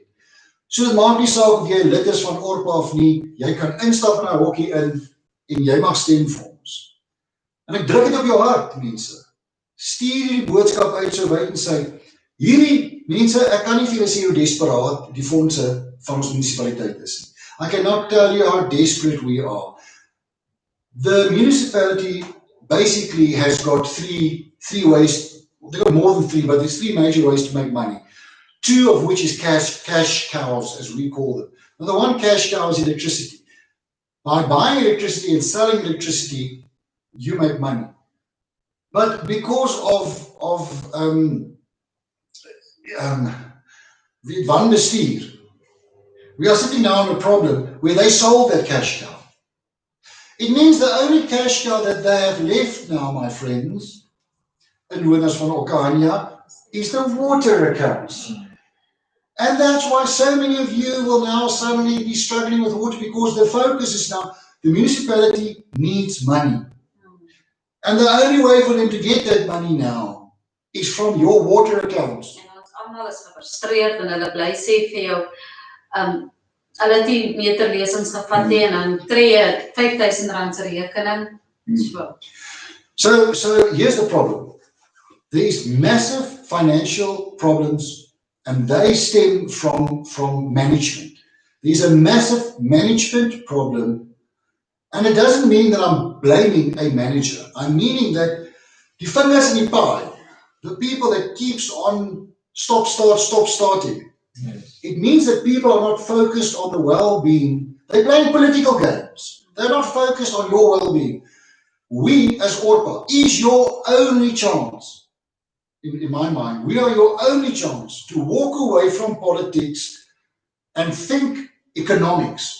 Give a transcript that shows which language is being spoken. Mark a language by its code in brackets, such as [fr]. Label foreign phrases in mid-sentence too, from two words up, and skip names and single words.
[af] So dit maak nie saak of jy lid is van ORPA of nie, jy kan instap na 'n hokkie in en jy mag stem vir ons. En ek druk dit op jou hart, mense. Stuur die boodskap uit so wyd en sy. Hierdie mense, ek kan nie vir julle sê hoe desperaat die fondse van ons munisipaliteit is nie. [en] I cannot tell you how desperate we are. The municipality basically has got three ways, they've got more than 3, but there's 3 major ways to make money. 2 of which is cash cows, as we call them. Now, the one cash cow is electricity. By buying electricity and selling electricity, you make money. But because of the wanbestuur, we are sitting now on a problem where they sold that cash cow. It means the only cash cow that they have left now, my friends, [af] inwoners van Okahandja, [en] is the water accounts. And that's why so many of you will now suddenly be struggling with water, because the focus is now, the municipality needs money. And the only way for them to get that money now is from your water accounts. [af] En ons almal is gefrustreerd en hulle bly sê vir jou, hulle het die meterlesings gevat en dan tree R5,000 se rekening. [en] So here's the problem. There's massive financial problems and they stem from management. There's a massive management problem. And it doesn't mean that I'm blaming a manager. I'm meaning that [af] die vingers in die paai, [en] the people that keeps on starting. Yes. It means that people are not focused on the well-being. They're playing political games. They're not focused on your well-being. We, as ORPA, is your only chance. In my mind, we are your only chance to walk away from politics and think economics.